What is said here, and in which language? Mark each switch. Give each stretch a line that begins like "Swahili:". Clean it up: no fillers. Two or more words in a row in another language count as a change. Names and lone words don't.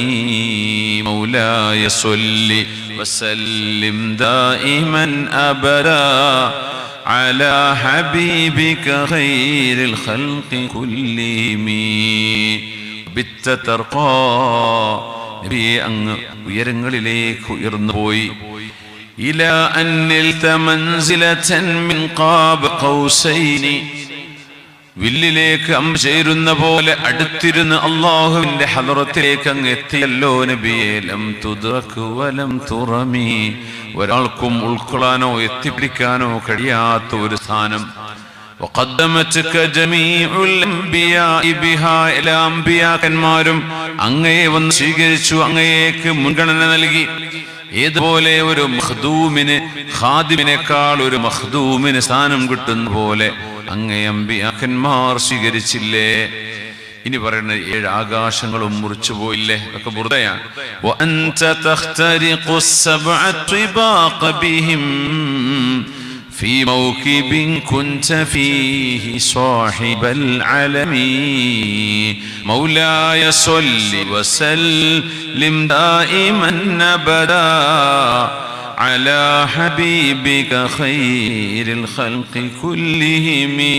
Arabic: مولاي صل وسلم دائما أبدا على حبيبك خير الخلق كلهم. بت ترقى
Malayalam: നബിയെ അങ്ങ് ഉയരങ്ങളിലേക്ക് ഉയർന്നു പോയി.
Arabic: إلى أن نلت منزلة من قاب قوسين
Malayalam: വില്ലിലേക്ക് അമ്പ് ചേരുന്ന പോലെ അടുത്തിരുന്ന് അള്ളാഹുവിന്റെ ഹദറത്തിലേക്ക് അങ്ങ് എത്തിയല്ലോ നബിയെ.
Arabic: لم تدرك ولم ترم,
Malayalam: ഒരാൾക്കും ഉൾക്കൊള്ളാനോ എത്തിപ്പിടിക്കാനോ കഴിയാത്ത ഒരു സ്ഥാനം.
Arabic: وقدمتك جميع الأنبياء بها إلى
Malayalam: അമ്പിയാക്കന്മാരും അങ്ങയെ വന്ന് സ്വീകരിച്ചു, അങ്ങയേക്ക് മുൻഗണന നൽകി. ഏതുപോലെ ഒരു മഖ്ദൂമിന് ഖാദിമിനേക്കാൾ ഒരു മഖ്ദൂമിന് സ്ഥാനം കിട്ടുന്ന പോലെ അങ്ങേ അമ്പിയാക്കന്മാർ സ്വീകരിച്ചില്ലേ? ഇനി പറയുന്ന 7 ആകാശങ്ങളും മുറിച്ചു പോയില്ലേ? ഒക്കെ ബുർദയാണ്.
Arabic: وأنت تخترق السبع طباق بهم في موكب كنت فيه صاحب العلم. مولاي صل وسلم دائما أبدا على حبيبك خير الخلق كلهم